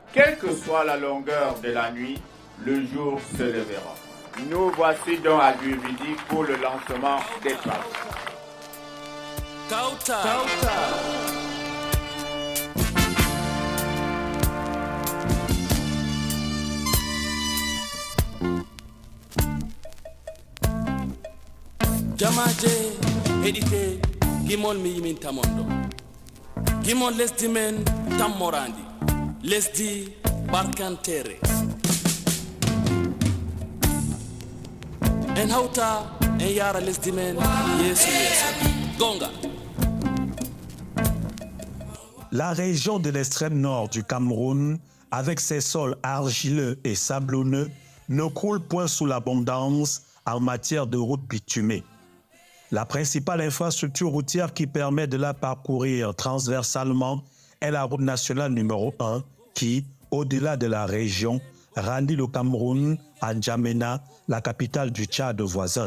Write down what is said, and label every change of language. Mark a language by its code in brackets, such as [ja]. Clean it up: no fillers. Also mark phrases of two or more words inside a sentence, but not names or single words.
[fr] Quelle que soit la longueur de la nuit, le jour se lèvera. Nous voici donc à Durbidi pour le lancement des travaux. Kauta. [ff] Jamaje edite gimol mi yimin tamondo gimol lesdi men tammorandi lesdi barkantere en hauta en yara lesdi men yesu gonga. [fr] La région de l'extrême nord du Cameroun, avec ses sols argileux et sablonneux, ne croule point sous l'abondance en matière de routes bitumées. La principale infrastructure routière qui permet de la parcourir transversalement est la route nationale numéro 1 qui, au-delà de la région, relie le Cameroun à N'Djamena, la capitale du Tchad voisin.